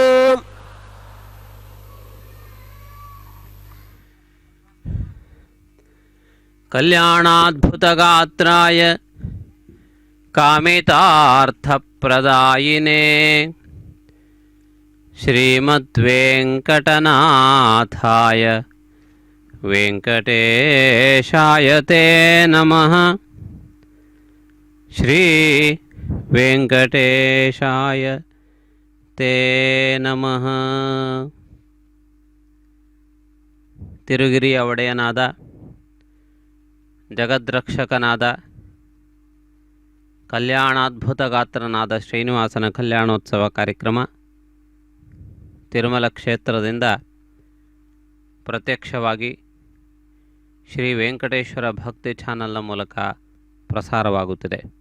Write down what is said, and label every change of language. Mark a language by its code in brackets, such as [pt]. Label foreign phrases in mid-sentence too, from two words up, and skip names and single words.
[sa] కళ్యాణాద్భుతగాత్రాయ కామితార్థప్రదాయినే శ్రీమద్వేంకటనాథాయ వెంకటేశాయ తే నమః. శ్రీ వెంకటేశాయ తే నమః. [kn] ತಿರುಗಿರಿಯ ಒಡೆಯನಾದ ಜಗದ್ರಕ್ಷಕನಾದ ಕಲ್ಯಾಣಾದ್ಭುತಗಾತ್ರನಾದ ಶ್ರೀನಿವಾಸನ ಕಲ್ಯಾಣೋತ್ಸವ ಕಾರ್ಯಕ್ರಮ ತಿರುಮಲ ಕ್ಷೇತ್ರದಿಂದ ಪ್ರತ್ಯಕ್ಷವಾಗಿ ಶ್ರೀ ವೆಂಕಟೇಶ್ವರ ಭಕ್ತಿ ಚಾನಲ್ನ ಮೂಲಕ ಪ್ರಸಾರವಾಗುತ್ತಿದೆ.